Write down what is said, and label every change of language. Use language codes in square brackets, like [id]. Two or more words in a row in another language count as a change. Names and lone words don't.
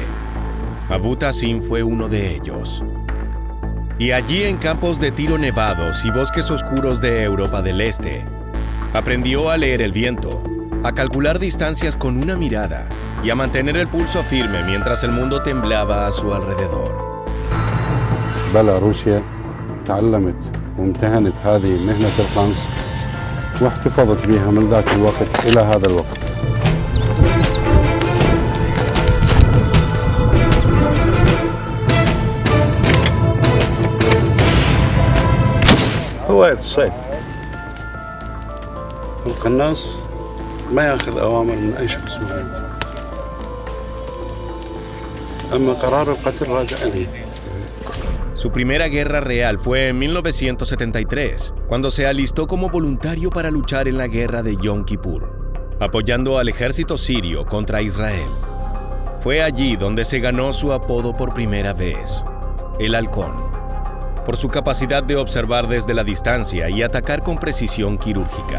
[es] Abu Tassin fue uno de ellos. Y allí, en campos de tiro nevados y bosques oscuros de Europa del Este, aprendió a leer el viento, a calcular distancias con una mirada y a mantener el pulso firme mientras el mundo temblaba a su alrededor. [ar] بيلاروسيا تعلمت وامتهنت هذه مهنة القنص واحتفظت بها من ذاك الوقت إلى هذا الوقت. هواية الصيد. القناص ما ياخذ أوامر من أي شخص معين. أما قرار القتل راجع إلي. [es] Su primera guerra real fue en 1973, cuando se alistó como voluntario para luchar en la guerra de Yom Kippur, apoyando al ejército sirio contra Israel. Fue allí donde se ganó su apodo por primera vez, el Halcón, por su capacidad de observar desde la distancia y atacar con precisión quirúrgica.